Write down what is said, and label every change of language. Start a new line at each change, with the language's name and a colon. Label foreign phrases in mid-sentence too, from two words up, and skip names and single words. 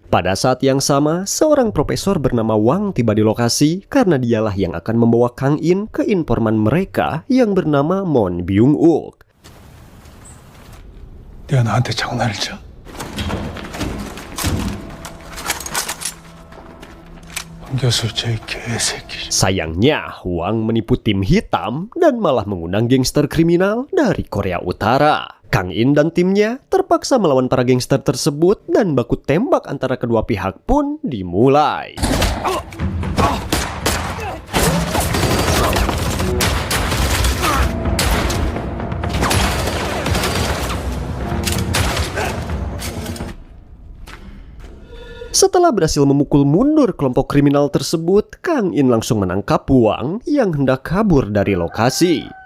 Indonesian: Pada saat yang sama, seorang profesor bernama Wang tiba di lokasi karena dialah yang akan membawa Kang In ke informan mereka yang bernama Moon Byung-uk.
Korean: 내가 나한테 장난을 쳐? 교수 제 개새끼.
Indonesian: Sayangnya, Wang menipu Tim Hitam dan malah mengundang gangster kriminal dari Korea Utara. Kang In dan timnya terpaksa melawan para gangster tersebut dan baku tembak antara kedua pihak pun dimulai. Setelah berhasil memukul mundur kelompok kriminal tersebut, Kang In langsung menangkap Wang yang hendak kabur dari lokasi.